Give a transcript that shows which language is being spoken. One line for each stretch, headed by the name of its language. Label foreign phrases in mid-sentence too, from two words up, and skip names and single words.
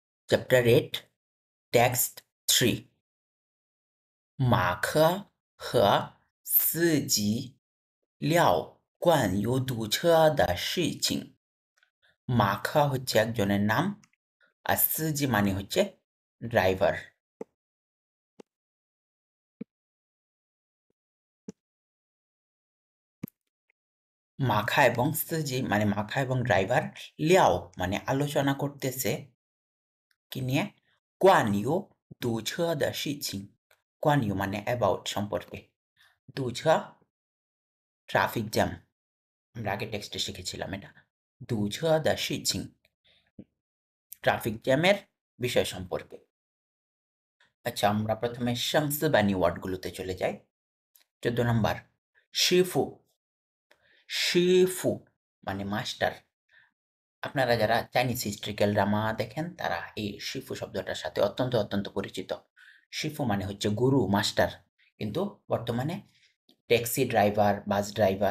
English: Chapter 8 Text 3
Chinese: 马科和司机聊关于堵车的事情
Bangla: মাখা হচ্ছে একজনের নাম আর সিজি মানে হচ্ছে ড্রাইভার মাখা এবং সিজি মানে মাখা এবং ড্রাইভার লিয়াও মানে আলোচনা করতেছে কি নিয়ে
Chinese: 关于堵车的事情关于
Bangla: মানে অ্যাবাউট সম্পর্কে 堵车
English: traffic jam
Bangla: আমরা আগে টেক্সটে শিখেছিলাম এটা
Chinese: 堵车的事情
English: traffic jamের
Bangla: বিষয় সম্পর্কে আচ্ছা আমরা প্রথমে শামসবানি ওয়ার্ডগুলোতে চলে যাই 14 নম্বর শিফু শিফু মানে মাস্টার আপনারা যারা
English: Chinese historical drama
Bangla: দেখেন তারা এই শিফু শব্দটার সাথে অত্যন্ত পরিচিত শিফু মানে হচ্ছে গুরু মাস্টার কিন্তু বর্তমানে
English: taxi driver bus driver